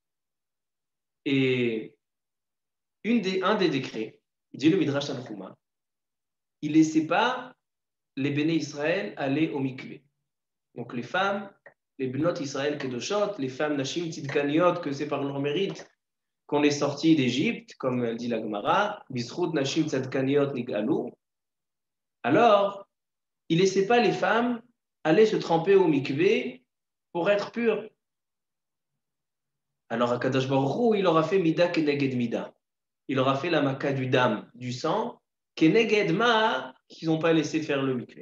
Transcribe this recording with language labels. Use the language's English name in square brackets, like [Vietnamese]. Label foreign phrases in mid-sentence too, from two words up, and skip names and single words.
[French] Et un des décrets, dit le Midrash Tanchuma, il ne laissait pas les [Hebrew] בני ישראל [French] aller au mikvé. Donc les femmes, les [Hebrew] בנות ישראל קדושות, [French] les femmes [Hebrew] נשים צדקניות, [French] que c'est par leur mérite qu'on est sorti d'Égypte, comme dit la Gemara, [Hebrew] בזכות נשים צדקניות נגאלו. [French] Alors, il ne laissait pas les femmes aller se tremper au mikvé pour être pures. Alors, [Hebrew] הקדוש ברוך הוא, [French] il aura fait [Hebrew] מידה כנגד מידה. [French] Il aura fait la maka du dam, du sang, [Hebrew] כנגד מה, [French] qu'ils n'ont pas laissé faire le mikvé.